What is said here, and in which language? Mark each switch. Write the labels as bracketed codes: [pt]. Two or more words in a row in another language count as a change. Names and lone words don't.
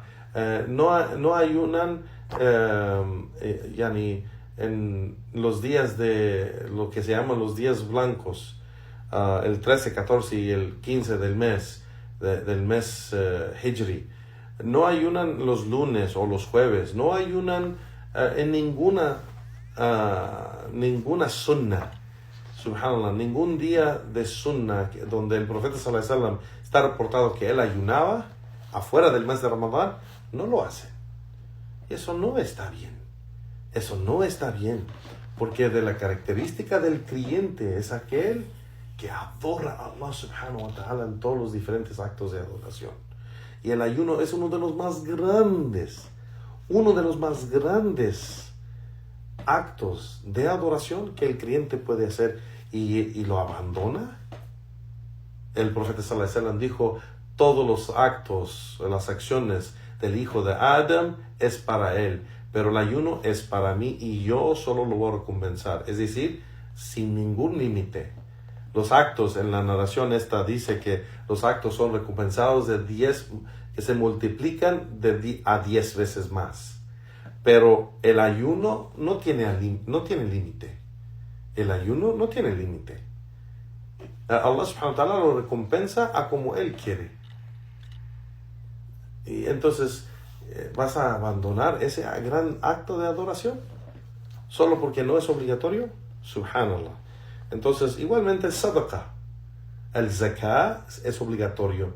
[es] No ayunan en los días de lo que se llaman los días blancos, el 13, 14 y el 15 del mes Hijri. No ayunan los lunes o los jueves. No ayunan en ninguna sunna. Subhanallah, ningún día de sunna donde el profeta [ar] صلى الله عليه وسلم [es] está reportado que él ayunaba afuera del mes de Ramadán, no lo hace. Y eso no está bien. Porque de la característica del creyente es aquel que adora a Allah [ar] سبحانه وتعالى [es] en todos los diferentes actos de adoración. Y el ayuno es uno de los más grandes actos de adoración que el creyente puede hacer, y lo abandona. El profeta [ar] صلى الله عليه وسلم [es] dijo: todos los actos, las acciones del hijo de Adam es para él, pero el ayuno es para mí y yo solo lo voy a recompensar. Es decir, sin ningún límite. Los actos, en la narración esta dice que los actos son recompensados de 10, que se multiplican a 10 veces más. Pero el ayuno no tiene límite. El ayuno no tiene límite. Allah [ar] سبحانه وتعالى [es] lo recompensa a como Él quiere. Y entonces, ¿vas a abandonar ese gran acto de adoración solo porque no es obligatorio? Subhanallah. Entonces, igualmente el sadaqa, el zakah es obligatorio.